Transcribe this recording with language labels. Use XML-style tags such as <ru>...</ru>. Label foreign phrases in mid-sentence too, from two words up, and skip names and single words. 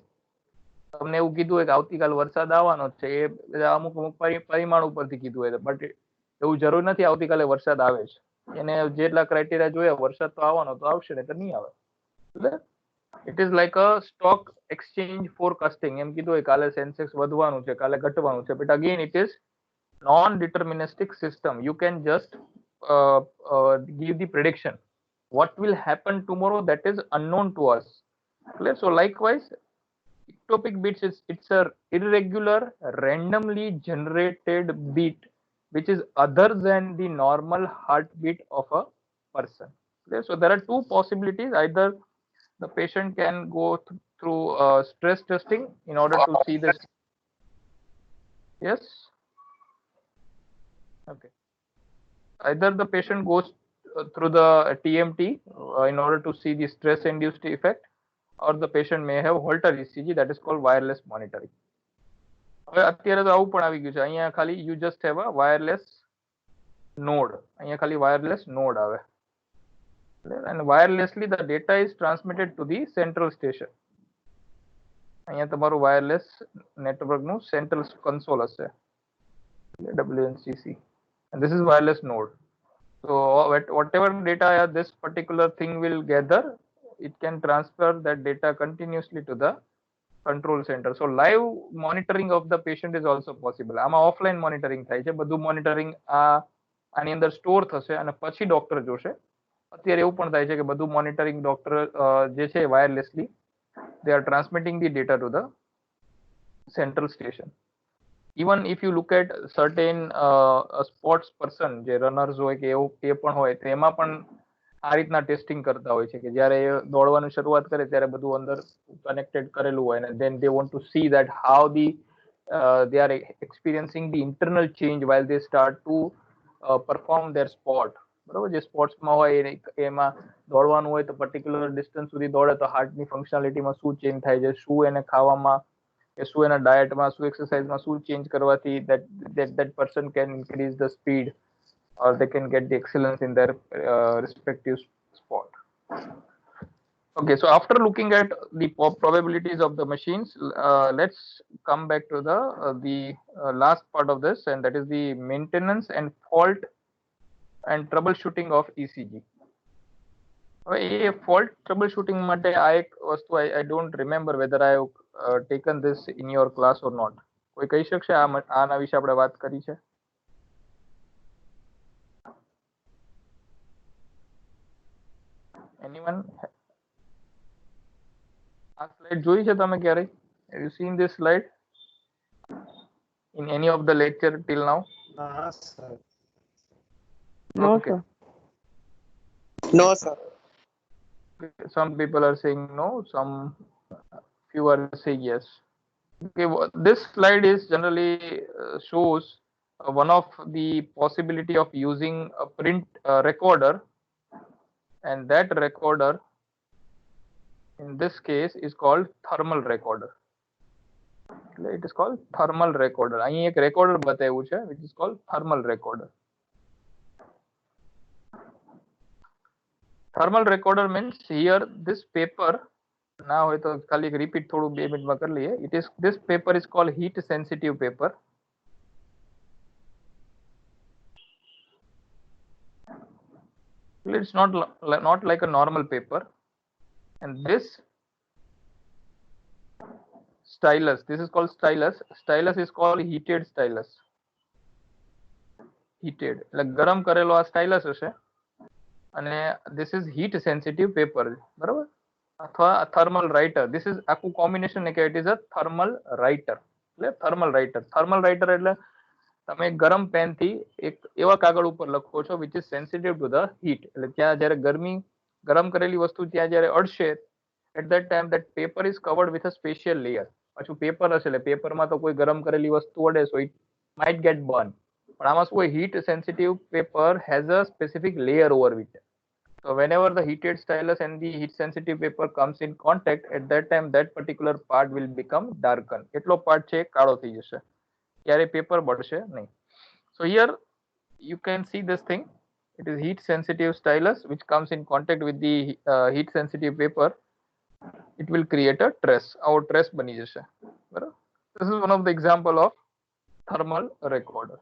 <gu>તમને એવું કીધું હોય કે આવતીકાલ વરસાદ આવવાનો છે, એ અમુક અમુક પરિમાણ ઉપરથી કીધું હોય, બટ એવું જરૂર નથી આવતીકાલે વરસાદ આવે છે. એને જેટલા ક્રાઇટેરિયા જોયા વરસાદ તો આવવાનો તો આવશે ને તો નહીં આવે.</gu> <en>it is like a stock exchange forecasting.</en> <gu>એમ કીધું હોય કાલે સેન્સેક્સ વધવાનું છે, કાલે ઘટવાનું છે,</gu> <en>but again it is non deterministic system. you can just give the prediction. What will happen tomorrow, that is unknown to us. So likewise, ectopic beats, it's a irregular, randomly generated beat which is other than the normal heartbeat of a person. Okay, so there are two possibilities. Either the patient can go through stress testing in order to see this. Yes. Okay. Either the patient goes through the TMT in order to see the stress induced effect, or the patient may have Holter ECG, that is called wireless monitoring.</en> <gu>હવે અત્યારે તો આવું પણ આવી ગયું છે. અહીંયા ખાલી</gu> <en>you just have a wireless node.</en> <gu>અહીંયા ખાલી</gu> <en>wireless node</en> <gu>આવે,</gu> <en>and wirelessly the data is transmitted to the central station.</en> <gu>અહીંયા તમારું</gu> <en>wireless network</en> <gu>નું</gu> <en>central console</en> <gu>હશે, WNCC,</gu> <en>and this is wireless node. So whatever data this particular thing will gather, it can transfer that data continuously to the control center. So live monitoring of the patient is also possible.</en> <gu>આમાં</gu> <en>offline monitoring</en> <gu>થાય છે, બધું મોનિટરિંગ આની અંદર સ્ટોર થશે અને પછી ડોક્ટર જોશે. અત્યારે એવું પણ થાય છે કે બધું</gu> <en>monitoring doctor</en> <gu>જે છે</gu> <en>wirelessly they are transmitting the data to the central station. Even if you look at certain sports person,</en> <gu>જે રનર્સ હોય કે એવું એ પણ હોય, તો એમાં પણ આ રીતના ટેસ્ટિંગ કરતા હોય છે કે જ્યારે દોડવાની શરૂઆત કરે ત્યારે બધું અંદર કનેક્ટેડ કરેલું હોય, અને</gu> <en>then they want to see that how they are experiencing the internal change while they start to perform their sport.</en> <gu>બરોબર, જે સ્પોર્ટ્સમાં હોય એમાં દોડવાનું હોય તો</gu> <en>particular distance</en> <gu>સુધી દોડે તો હાર્ટની ફંક્શનાલિટીમાં શું ચેન્જ થાય છે, શું એને ખાવામાં કે શું એના ડાયટમાં, શું એક્સરસાઇઝમાં શું ચેન્જ કરવાથી</gu> <en>that person can increase the speed or they can get the excellence in their respective sport. Okay, so after looking at the probabilities of the machines, let's come back to the last part of this, and that is the maintenance and fault and troubleshooting of ECG. Fault troubleshooting</en> <gu>માટે આ એક વસ્તુ</gu> <en>I don't remember whether I have taken this in your class or not.</en> <gu>કોઈ કહી શકશે આના વિશે આપણે વાત કરી છે? Anyone? આ સ્લાઇડ જોઈ છે તમે ક્યારે?</gu> <en>Have you seen this slide in any of the lecture till now? No, Okay. sir. No, sir. Some people are saying no, some few are saying yes. Okay, this slide is generally shows one of the possibility of using a print recorder, and that recorder in this case is called thermal recorder. It is called thermal recorder. અહીં એક recorder બતાવ્યું છે which is called thermal recorder. Thermal recorder means here this paper, now હોય તો ખાલી એક repeat થોડું 2 મિનિટમાં કરી લઈએ. This paper is called heat sensitive paper. It's not like a normal paper. And this stylus, this is called stylus. Stylus is called heated stylus. Heated, like</en> <gu>ગરમ કરેલો આ stylus હશે, અને</gu> <en>this is heat sensitive paper,</en> <gu>બરાબર, અથવા thermal writer.</gu> <en>This is</en> <gu>આખું કોમ્બિનેશન ને કે</gu> <en>it is a thermal writer.</en> <gu>એટલે</gu> <en>thermal writer</en> <gu>એટલે તમે ગરમ પેન થી એક એવા કાગળ ઉપર લખો છો</gu> <en>which is sensitive to the heat.</en> <gu>એટલે ત્યાં જ્યારે ગરમ કરેલી વસ્તુ ત્યાં જ્યારે અડશે,</gu> <en>at that time that paper is covered with a special layer.</en> <gu>પાછું પેપર હશે એટલે પેપરમાં તો કોઈ ગરમ કરેલી વસ્તુ અડે</gu> <en>so it might get burned.</en> <gu>પણ આમાં શું હોય,</gu> <en>heat sensitive paper has a specific layer over it. So whenever the heated stylus and the heat sensitive paper comes in contact, at that time that particular part will become darken.</en> <gu>એટલો part છે કાળો થઈ જશે, ત્યારે પેપર બળશે નહીં.</gu> <en>So here you can see this thing. It is heat sensitive stylus which comes in contact with the heat sensitive paper. It will create a trace. Our trace</en> <gu>બની જશે, બરાબર.</gu> <en>This is one of the example of thermal recorder.</en>